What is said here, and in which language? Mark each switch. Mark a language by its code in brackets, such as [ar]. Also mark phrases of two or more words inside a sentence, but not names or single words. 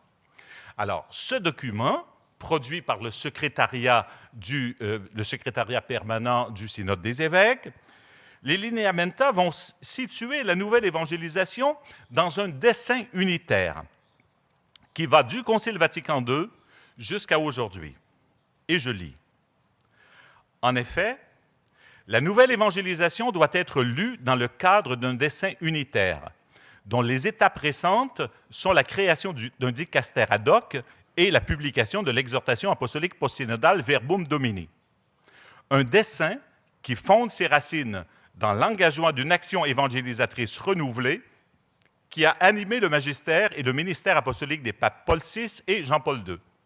[fr] Alors, ce document, produit par le secrétariat permanent du Synode des évêques, les lineamenta vont situer la nouvelle évangélisation dans un dessin unitaire qui va du Concile Vatican II jusqu'à aujourd'hui. Et je lis. En effet, la nouvelle évangélisation doit être lue dans le cadre d'un dessin unitaire, dont les étapes récentes sont la création d'un dicaster [la] ad hoc [fr] et la publication de l'exhortation apostolique postsynodale Verbum Domini. Un dessin qui fonde ses racines dans l'engagement d'une action évangélisatrice renouvelée qui a animé le magistère et le ministère apostolique des papes Paul VI et Jean-Paul II.